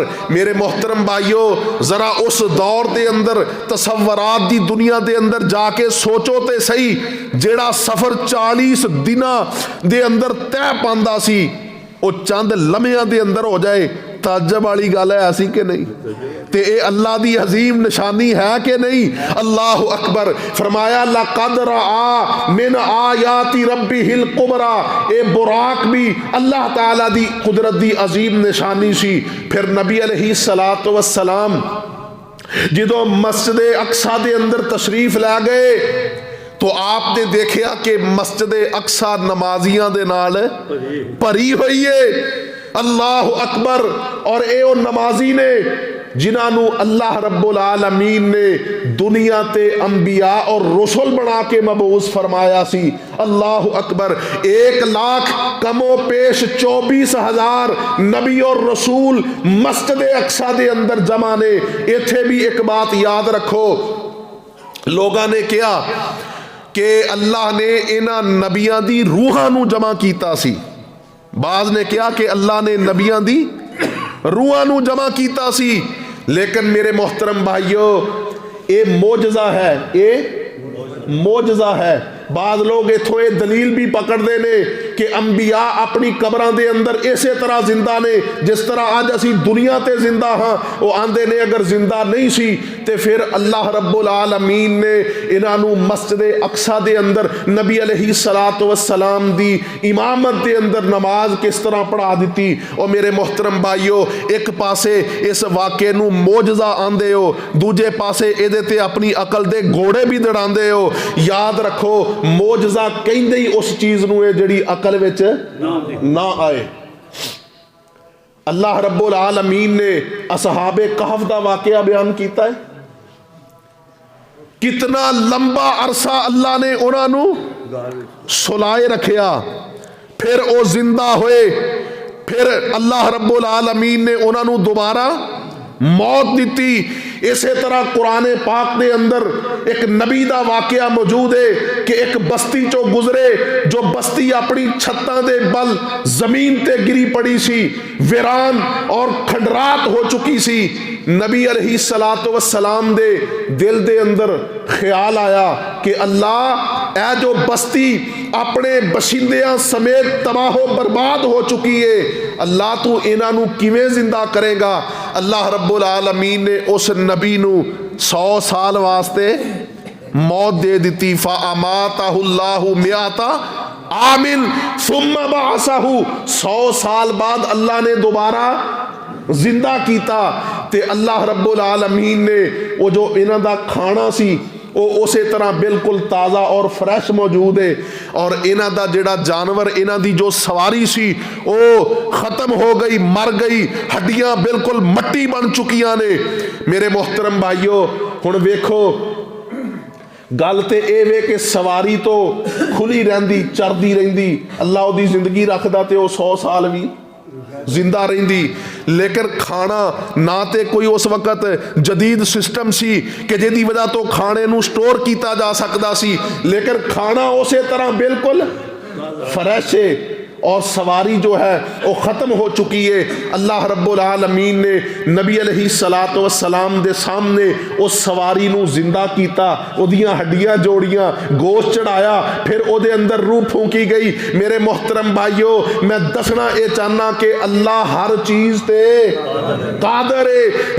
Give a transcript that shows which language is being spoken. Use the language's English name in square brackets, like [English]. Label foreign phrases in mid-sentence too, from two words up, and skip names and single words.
[Punjabi] میرے محترم بھائیو، ذرا اس دور دے اندر تصورات دی دنیا دے اندر جا کے سوچو تے سہی، جیہڑا سفر 40 دناں دے اندر طے پاندا سی وہ چند لمحیاں دے اندر ہو جائے، تعجب والی گل ہے ایسی کہ نہیں? تے اے اللہ دی عظیم نشانی ہے کہ نہیں? [Arabic] الله أكبر. [Punjabi] فرمایا [Arabic] لقد رأى من آيات ربه الكبرى, [Punjabi] اے براق بھی اللہ تعالیٰ دی قدرت دی عظیم نشانی سی. پھر نبی [Arabic] عليه الصلاة والسلام [Punjabi] جو مسجد اقصیٰ دے اندر تشریف لے گئے تو آپ نے دیکھا کہ مسجد اقصیٰ نمازیاں دے نال بھری ہوئی ہے. [Arabic] الله أكبر. [Punjabi] اور اے او نمازی نے جنہوں نے اللہ رب العالمین نے دنیا تے انبیاء اور رسول بنا کے مبعوث فرمایا سی. [Arabic] الله أكبر. [Punjabi] 1 لاکھ کم و بیش 24,000 نبی اور رسول مسجد اقصیٰ دے اندر جمع نے. ایتھے بھی ایک بات یاد رکھو، لوگوں نے کہا کہ اللہ نے انہاں نبیاں دی روحاں نوں جمع کیتا سی. بعض نے کہا کہ اللہ نے نبیاں دی روحاں نوں جمع کیتا سی. [Urdu] لیکن میرے محترم بھائیو، یہ معجزہ ہے، یہ معجزہ ہے, ये मोजज़ा है। [Punjabi] بعض لوگ ایتھوں یہ دلیل بھی پکڑتے ہیں کہ انبیاء اپنی قبراں دے اندر اسے طرح زندہ نے جس طرح اج اسی دنیا تے زندہ ہاں. وہ آندے نے اگر زندہ نہیں سی تے پھر اللہ رب العالمین نے انہاں مسجد اقصیٰ دے اندر نبی [Arabic] عليه الصلاة والسلام [Punjabi] دی امامت دے اندر نماز کس طرح پڑھا دی. اور میرے محترم بھائیو، ایک پاسے اس واقعے نوں معجزہ آندے ہو، دوجے پاسے ایہدے تے اپنی عقل دے گھوڑے بھی دوڑاندے ہو. یاد رکھو، معجزہ کہندے ہی اس چیز نوں ہے جہڑی عقل وچ نہ آئے. اللہ رب العالمین نے اصحاب کہف دا واقعہ بیان کیتا ہے. کتنا لمبا عرصہ اللہ نے انہاں نوں سلائے رکھیا، پھر وہ زندہ ہوئے، پھر اللہ رب العالمین نے انہاں نوں دوبارہ موت دی. [Urdu] اسے طرح قرآن پاک کے اندر ایک نبی کا واقعہ موجود ہے کہ [Punjabi] ایک بستی چوں گزرے، جو بستی اپنی چھتاں دے بل زمین تے گری پئی سی، ویران اور کھنڈرات ہو چکی سی. نبی [Arabic] عليه الصلاة والسلام [Punjabi] دے دل دے اندر خیال آیا کہ اللہ اے جو بستی اپنے باشندیاں سمیت تباہ و برباد ہو چکی ہے، اللہ توں انہاں نوں کویں زندہ کرے گا. اللہ رب العالمین نے اس نبی نوں 100 سال واسطے موت دے دی. [Arabic] فأماته الله مائة عام ثم بعثه, [Urdu] 100 سال بعد اللہ نے دوبارہ زندہ کیا. [Punjabi] تے اللہ رب العالمین نے وہ جو انہاں دا کھانا سی وہ اسے طرح بالکل تازہ اور فریش موجود ہے. اور انہاں دا جہڑا جانور، انہاں دی جو سواری سی وہ ختم ہو گئی، مر گئی، ہڈیاں بالکل مٹی بن چکیاں نے. میرے محترم بھائیو، ہن ویکھو، گل تو یہ وے کہ سواری تو کھلی رہندی، چردی رہندی، اللہ اوہدی زندگی رکھدا تے وہ 100 سال بھی زندہ رہندی. لیکن کھانا نہ تو کوئی اس وقت جدید سسٹم سی کہ جہدی وجہ تو کھانے نوں سٹور کیا جا سکتا سی، لیکن کھانا اس طرح بالکل فریش ہے اور سواری جو ہے وہ ختم ہو چکی ہے. اللہ رب العالمین نے نبی [Arabic] عليه الصلاة والسلام [Punjabi] دے سامنے اس سواری نوں زندہ کیتا، اوہدیاں ہڈیاں جوڑیاں، گوشت چڑھایا، پھر اوہدے اندر روح پھونکی گئی. میرے محترم بھائیو، میں دسنا یہ چاہنا کہ اللہ ہر چیز تے قادر ہے.